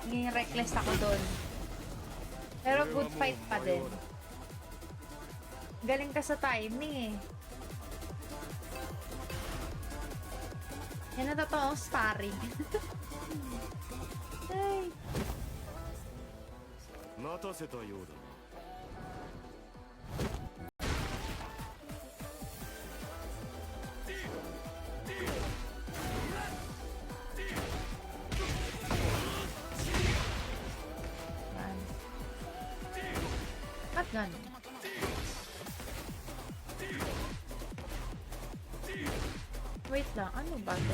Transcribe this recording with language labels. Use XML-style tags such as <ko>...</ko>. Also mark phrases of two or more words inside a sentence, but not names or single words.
<tl>Naging reckless ako doon. Pero</tl> <en>good fight</en> <tl>pa din. Galing ka sa timing eh. Yan na totoong starring. Ay.</tl> <ja>待たせたようだ。</ja> <tl>Man. Ba't ganun? Wait lang, ano ba?</tl>